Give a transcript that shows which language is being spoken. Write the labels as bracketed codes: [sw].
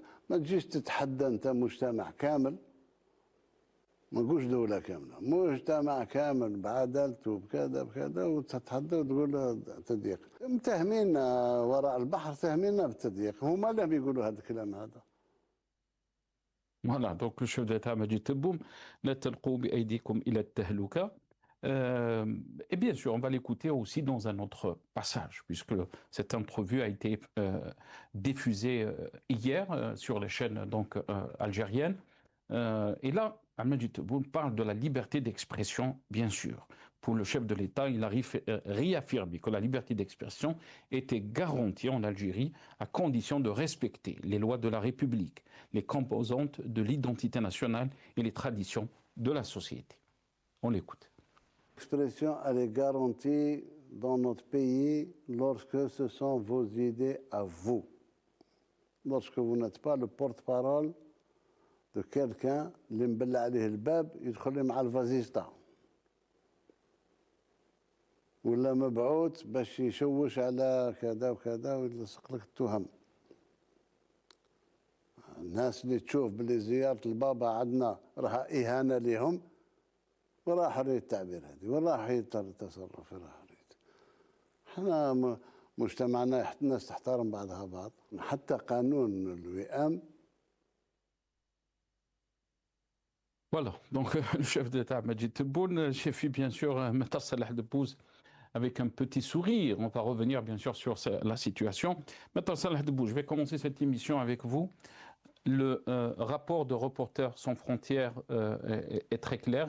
[ar] ما تجيش تتحدى أنت مجتمع كامل ما نقولش دولة كاملة مجتمع كامل بعدالته بكذا وتتحدى وتقول تضييق متهمين وراء البحر تهمينا بالتضييق هما اللي بيقولوا هذا الكلام هذا. [fr] Voilà, donc le chef d'État Majid Tebboune, [ar] la talqou bi aydikum ila tahluka. [fr] Et bien sûr, on va l'écouter aussi dans un autre passage, puisque cette entrevue a été diffusée hier sur les chaînes donc, algériennes. Et là, Majid Tebboune parle de la liberté d'expression, bien sûr. Pour le chef de l'État, il a réaffirmé que la liberté d'expression était garantie en Algérie à condition de respecter les lois de la République, les composantes de l'identité nationale et les traditions de la société. On l'écoute. L'expression, elle est garantie dans notre pays lorsque ce sont vos idées à vous. Lorsque vous n'êtes pas le porte-parole de quelqu'un, [ar] اللي مبلع عليه الباب يدخل مع الفازيستا. ولا مبعوث باش يشوش على كذا وكذا ويلصق لك التهم. الناس اللي تشوف باللي زيارة البابا عندنا راها إهانة لهم وراح حرية التعبير هذه وراح حرية التصرف وراح حرية. احنا مجتمعنا الناس تحترم بعضها بعض حتى قانون الوئام. [fr] Voilà, donc le chef d'État Majid Tebboune, chef bien sûr Matar Salah Debbouze avec un petit sourire. On va revenir bien sûr sur la situation. Matar Salah Debbouze, je vais commencer cette émission avec vous. Le rapport de Reporters sans frontières est très clair.